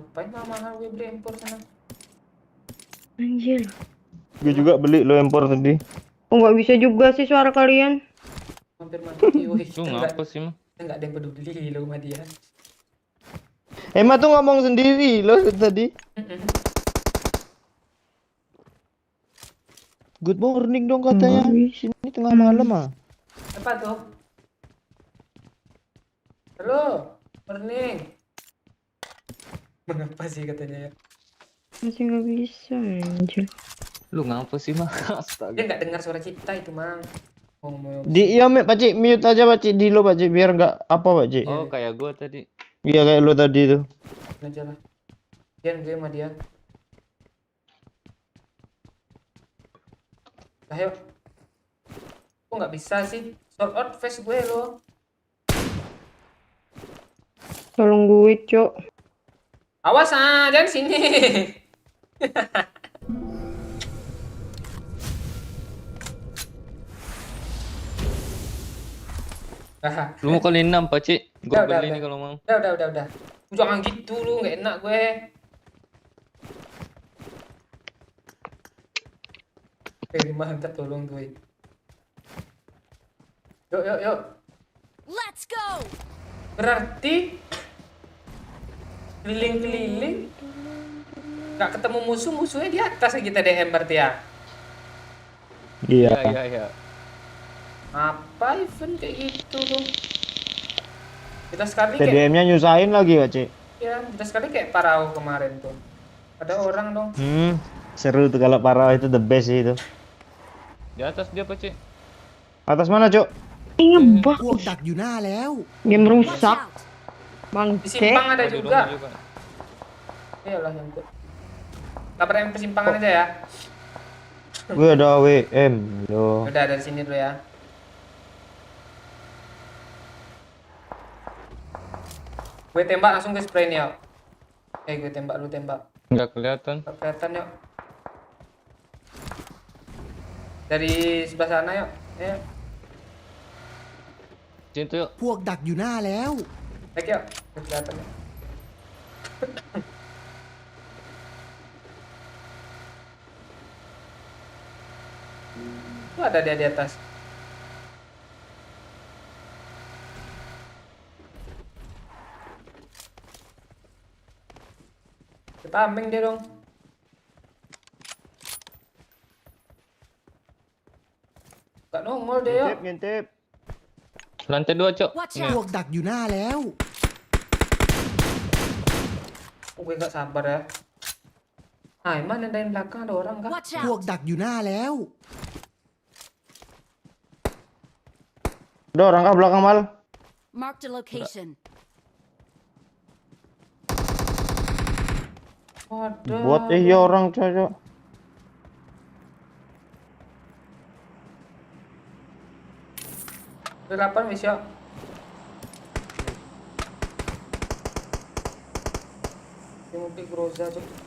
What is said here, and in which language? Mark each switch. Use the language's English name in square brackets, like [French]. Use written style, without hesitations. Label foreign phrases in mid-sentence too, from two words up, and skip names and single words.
[Indonesian] Paling mahal gue beli empor sana. Anjir. Gue juga beli lo empor tadi. Oh nggak bisa juga sih suara kalian. Hampir mati, woi. Lu ngapa sih, mah? Nggak ada yang peduli lo sama dia. Emma tuh ngomong sendiri lo tadi. [English] Good morning [Indonesian] dong katanya. Sini tengah malam ah. Apa tuh? Halo, morning. Mengapa sih katanya ya? Masih nggak bisa anjir. Lu ngapa sih mah? Dia Astaga. nggak dengar suara kita itu, Mang. Ngomong. Di iya Pakcik mute aja Pakcik di lo Pakcik biar nggak apa Pakcik. Oh, kayak gua tadi. Iya kayak lo tadi tuh. Aja lah. Dian gue sama dia. Ayo. Kok nggak bisa sih? [English] Sort out face [Indonesian] gue lo. Tolong gue, Cok. Awas jangan sini. Lu mau kali 6, Pak Cik. Gua Udah, beli udah. nih kalau mau. Udah. Jangan gitu lu, nggak enak gue. Mantap tolong gue. Yuk. [English] Let's go! [Indonesian] Berarti keliling-keliling nggak ketemu musuhnya di atas ya kita DM berarti ya. Iya. Iya. Apa event kayak gitu tuh? Kita sekali kayak TDM-nya nyusahin lagi Pakcik. ya, kita sekali kayak Parau kemarin tuh. Ada orang dong. Seru tuh kalau parah itu the best sih itu. Di atas dia, Pak Cik. Atas mana Cuk? Ngebug. [Thai] พวกดักอยู่หน้าแล้ว [Indonesian] Game [English] Watch [Indonesian] rusak. [English] out! [Indonesian] Di Bangke. simpang ada Oh, di juga. rumah juga. Iyalah yang tuh. Kabar yang persimpangan aja ya. Gue ada WM loh. Udah dari sini dulu ya. Gue tembak langsung ke spray nih, yuk. Gue tembak, lu tembak. Nggak kelihatan. Nggak kelihatan, yuk. Dari sebelah sana, yuk. Ayo, Situ yuk. [Thai] พวกดักอยู่หน้าแล้ว [Indonesian] naik yuk. Nggak kelihatan, yuk. Tuh ada dia di atas. Tameng dia dong. Gak nongol dia yuk. Ngintip. Lantai 2, Cok. [English] Watch [Thai] พว [English] out! [Thai] กดักอยู่หน้าแล้ว [Indonesian] Gue gak sabar ya. Mana ada yang belakang, ada orang kah? [English] Watch [Thai] พวก [English] out! [Thai] ดักอยู่หน้าแล้ว [Indonesian] Ada orang kah belakang Mal? [English] Marked a location. [Indonesian] Waduh. Buat iya orang Cok. Udah 8 wis yuk. Dia mau pick Groza cok.